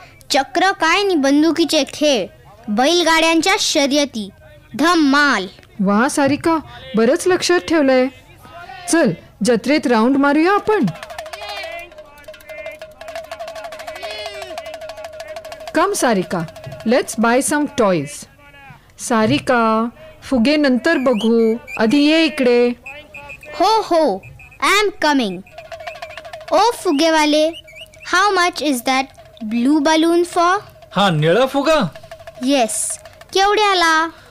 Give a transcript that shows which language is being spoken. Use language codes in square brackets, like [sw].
[mr] चक्र काय नि बंदुकीचे खेळ, बैलगाड्यांच्या शर्यती, धम्माल. वा सारिका, बरंच लक्षात ठेवलंय. चल जत्रेत राऊंड मारूया आपण. [en] Come Sarika, let's buy some toys. [mr] Sarika, फुगे नंतर बघू, आधी ये इकडे. [en] हो हो, I am coming. ओ फुगेवाले, how much is that blue balloon for? [mr] हा निळा फुगा? येस. केवढ्याला?